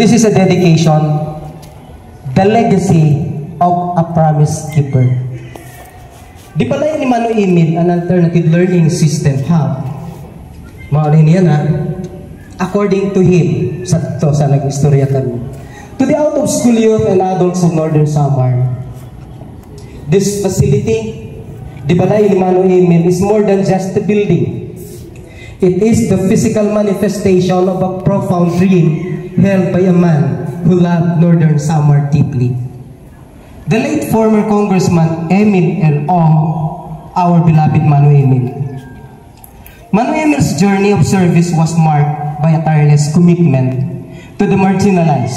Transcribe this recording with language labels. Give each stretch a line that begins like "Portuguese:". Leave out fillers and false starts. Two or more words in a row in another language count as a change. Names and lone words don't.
English: this is a dedication, the legacy of a promise keeper.
Waray: Di pala ni Mano Emil an
English: alternative learning system hub.
Waray: Maulin niya na,
English: according to him,
Waray: sa nag-istorya kami,
English: to the out-of-school youth and adults of Northern Samar, this facility,
Waray: di pala ni Mano Emil,
English: is more than just a building. It is the physical manifestation of a profound dream held by a man who loved Northern Samar deeply. The late former Congressman Emil L. Ong, our beloved Mano Emil. Mano Emil's journey of service was marked by a tireless commitment to the marginalized.